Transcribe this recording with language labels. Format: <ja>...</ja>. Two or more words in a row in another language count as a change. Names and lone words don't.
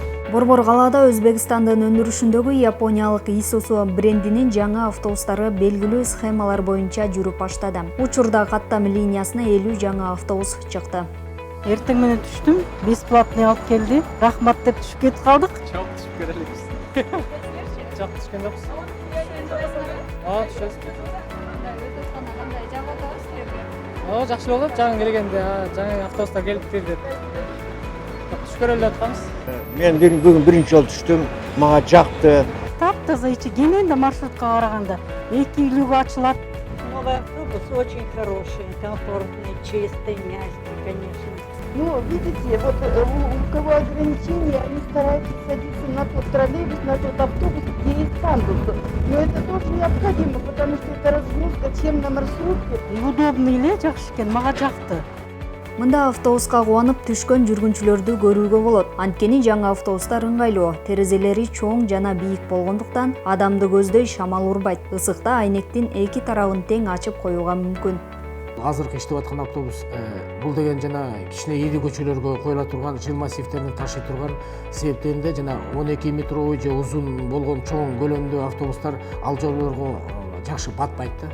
<ky>Борбор калаада Өзбекстандын өндүрүшүндөгү япониялык Isuzu брендинин жаңы автобустары белгилүү схемалар боюнча жүрүп баштады. Учурда каттам линиясына 50 жаңы автобус чыкты. Эртең менен түштүм, бесплатный алып келди. Рахмат деп түшүп кетип калдык.</ky> <tr>Çok teşekkür ederiz. Çok teşekkür ederiz.</tr> <ky>Түшөбүз. Жакшы болот, жаңы келгенде, жаңы автобустар келиптир деп. Түшкөрөлүп жатканбыз. Мен бүгүн биринчи жолу түштүм, мага жакты. Таптаза ичи кенен да маршрутка караганда 2 үйлүгү ачылат.</ky> <ru>Новый автобус очень хороший, комфортный, чистый, мягкий, конечно. Ну, видите, вот у кого ограничения, они стараются садиться на тот троллейбус, на тот автобус, где есть пандусы. Но это тоже необходимо, потому что это разгрузка, чем на маршрутке.</ru> <ky>Удобный эле, жакшы экен, мага жакты. Мында автобуска кубанып түшкөн жүргүнчүлөрдү көрүүгө болот. Анткени жаңы автобустар ыңгайлуу, терезелери чоң жана бийик болгондуктан адамды көздөй шамал урбайт. Ысыкта айнектин эки тарабын тең ачып коюуга мүмкүн. Азыркы иштеп аткан автобус бул деген жана кичине ийди көчөлөргө коюла турган жыл массивтерин ташый турган себептен да жана 12 метр ой же узун болгон чоң көлөмдүү автобустар ал жолдорго жакшы батпайт да.</ky>